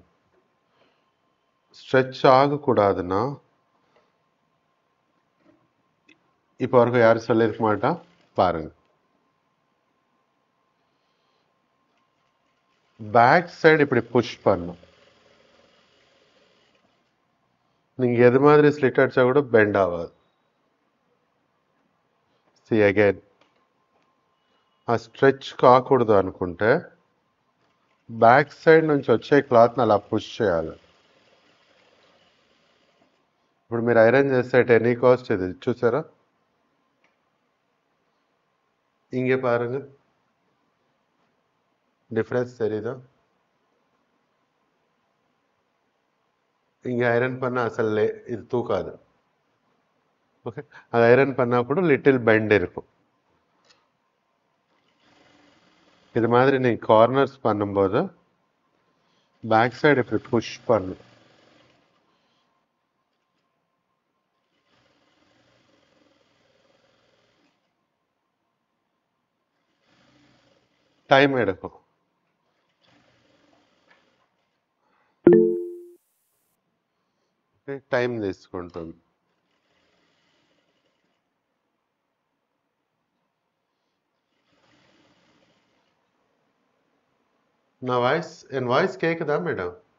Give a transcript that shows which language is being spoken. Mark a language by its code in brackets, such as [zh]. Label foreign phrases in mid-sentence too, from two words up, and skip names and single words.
[ta] ஸ்ட்ரெச் ஆகக்கூடாதுன்னா, இப்போ வரைக்கும் யாரும் சொல்லியிருக்க மாட்டா, பாருங்க. [en] back side [ta] இப்படி புஷ் பண்ணும். நீங்க எது மாதிரி ஸ்லிட் அடிச்சா கூட பெண்ட் ஆகாது. [en] see again [te] ఆ స్ట్రెచ్ కాకూడదు అనుకుంటే [en] back side [te] నుంచి వచ్చే క్లాత్ని అలా పుష్ చేయాలి. ఇప్పుడు మీరు ఐరన్ చేస్తే [en] any cost [te] ఇది చూసారా? [ta] இங்கே பாருங்க, டிஃபரன்ஸ் தெரியுதா? இங்கே ஐரன் பண்ண [te] అసలు ఇది [ta] தூக்காது. ஓகே, அது ஐரன் பண்ணா கூட [en] little bent [ta] இருக்கும். இது மாதிரி நீங்க கார்னர்ஸ் பண்ணும்போது [en] back side [ta] இப்படி புஷ் பண்ணும். [te] టైం ఎడకు. టైం తీసుకుంటుంది. [ta] என் வாய்ஸ் கேக்குதா மேடம்?